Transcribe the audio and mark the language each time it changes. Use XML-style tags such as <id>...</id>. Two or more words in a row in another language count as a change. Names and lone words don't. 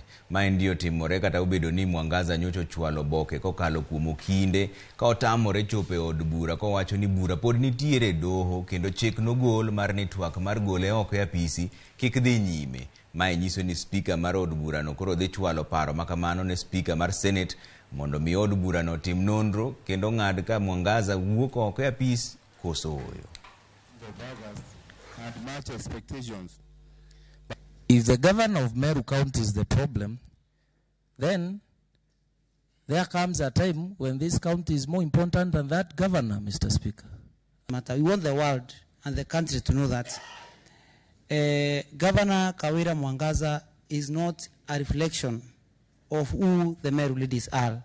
<luo>Ma ndio timore kata obedo ni Mwangaza nyocho chwalo boke kokalo kuom okinde ka otamore chope od bura kowacho ni bura pod nitiere doho kendo chik nogol mar ni twak mar gole oko e apisi kik dhi nyime. Mae nyiso ni speaker mar od bura no koro dhi chwalo paro makamano ne speaker mar Senate mondo mi od bura no tim nonro kendo ng'ad ka Mwangaza wuok oko e apis koso oyo.</luo> <en>If the governor of Meru County is the problem, then there comes a time when this county is more important than that governor, Mr. Speaker. We want the world and the country to know that Gavana Gavana Mwangaza is not a reflection of who the Meru ladies are.</en>